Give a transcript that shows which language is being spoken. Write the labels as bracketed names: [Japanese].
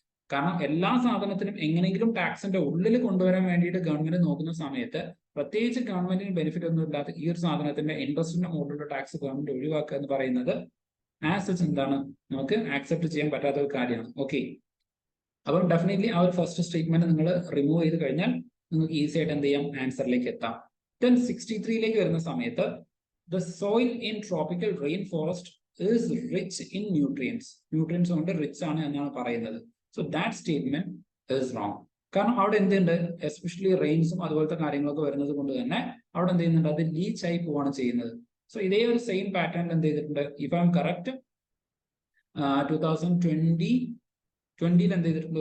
[Malayalam] കാരണം എല്ലാ സാധനത്തിനും എങ്ങനെയെങ്കിലും ടാക്സിന്റെ ഉള്ളിൽ കൊണ്ടുവരാൻ വേണ്ടിയിട്ട് ഗവൺമെന്റ് നോക്കുന്ന സമയത്ത്, പ്രത്യേകിച്ച് ഗവൺമെന്റിന് ബെനിഫിറ്റ് ഒന്നും ഇല്ലാത്ത ഈ ഒരു സാധനത്തിന്റെ ഇൻട്രസ്റ്റിന്റെ മുകളിലുള്ള ടാക്സ് ഗവൺമെന്റ് ഒഴിവാക്കുക എന്ന് പറയുന്നത് ആസ് എന്താണ്, നമുക്ക് ആക്സെപ്റ്റ് ചെയ്യാൻ പറ്റാത്ത ഒരു കാര്യമാണ്. ഓക്കെ, അപ്പം ഡെഫിനറ്റ്ലി ആ ഒരു ഫസ്റ്റ് സ്റ്റേറ്റ്മെന്റ് നിങ്ങൾ റിമൂവ് ചെയ്ത് കഴിഞ്ഞാൽ നിങ്ങൾക്ക് ഈസി ആയിട്ട് എന്ത് ചെയ്യാം? ആൻസറിലേക്ക് എത്താം. ദെൻ 63 വരുന്ന സമയത്ത് [English] the soil in tropical rainforest is rich in nutrients. [Malayalam] Nutrients കൊണ്ട് റിച്ച് ആണ് എന്നാണ് പറയുന്നത്. [English] So that statement is wrong. [Malayalam] കാരണം അവിടെ എന്തുണ്ട്? എസ്പെഷ്യലി റെയിൻസും അതുപോലത്തെ കാര്യങ്ങളൊക്കെ വരുന്നത് കൊണ്ട് തന്നെ അവിടെ എന്ത് ചെയ്യുന്നുണ്ട്? അത് ലീച്ച് ആയി പോവാണ് ചെയ്യുന്നത്. സോ ഇതേ ഒരു സെയിം പാറ്റേണിൽ എന്ത് ചെയ്തിട്ടുണ്ട്? [English] if I am correct 2020 [Malayalam] എന്ത് ചെയ്തിട്ടുണ്ട്?